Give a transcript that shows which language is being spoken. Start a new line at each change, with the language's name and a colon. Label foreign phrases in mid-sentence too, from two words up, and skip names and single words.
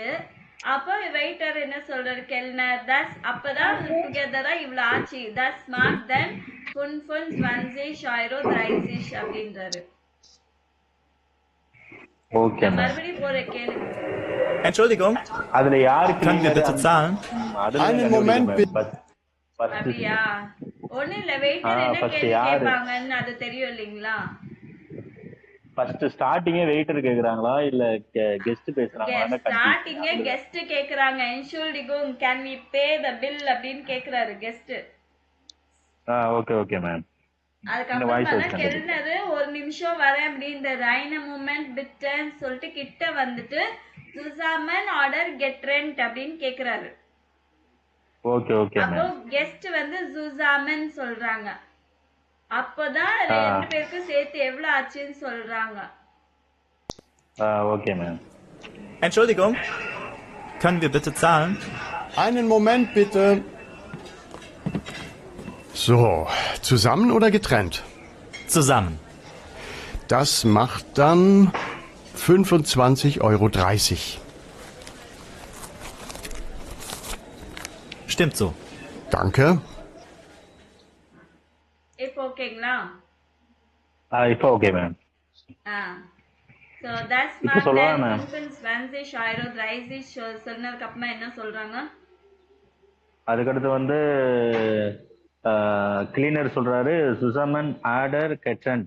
Tamil: அப்போ வெயிட்டர் என்ன சொல்றாரு கெல்னர் தஸ் அப்பதான் டுகெதரா இவ்வளவு ஆச்சு.
German: das macht dann 25,30 € அப்படின்றாரு.
Tamil: ஓகே மேம். மறுபடியும் போற கேள்வி.
German: Entschuldigung,
Tamil: அதுல யாரு
German: können wir bitte zahlen? Einen Moment bitte.
Tamil: அப்படியா? ஒண்ணு இல்ல, வெயிட்டர் என்ன கேள்வி கேட்பாங்கன்னு அது தெரியும் இல்லீங்களா? ஃபர்ஸ்ட் ஸ்டார்டிங்கே வெயிட்டர் கேக்குறாங்களா இல்ல கெஸ்ட் பேசுறாங்களா? ஸ்டார்டிங்கே கெஸ்ட் கேக்குறாங்க.
English: என்ஷூல்டிகும் can we pay the bill
Tamil: அப்படின்னு கேக்குறாரு
English: கெஸ்ட்.
Tamil: ஓகே ஓகே மேம். அதுக்கப்புறம் கெல்னர் ஒரு நிமிஷம் வரேன் அப்படின்னு
German: einen Moment bitte
Tamil: சொல்லிட்டு கிட்ட வந்துட்டு
German: zusammen oder getrennt
Tamil: அப்படின்னு கேக்குறாரு. ஓகே ஓகே மேம். அப்போ கெஸ்ட் வந்து ஜூசாமன் சொல்றாங்க. அப்பதான் ரெண்டு பேருக்கும் சேர்த்து எவ்வளவு ஆச்சுன்னு சொல்றாங்க. ஓகே மேம்.
German: Entschuldigung, können wir bitte zahlen? Einen Moment bitte. So, zusammen oder getrennt? Zusammen. Das macht dann 25,30 €. Stimmt so. Danke.
Tamil: இப்போ ஓகேங்களா? இப்போ ஓகே மேம்.
English: So that's
Tamil: இப்போ சொல்லலாம் மேம். 25,30 சொன்னதுக்கு அப்புறமா என்ன சொல்றாங்க? அதுக்கடுத்து வந்து கிளீனர் சொல்றாரு
German: zusammen oder getrennt.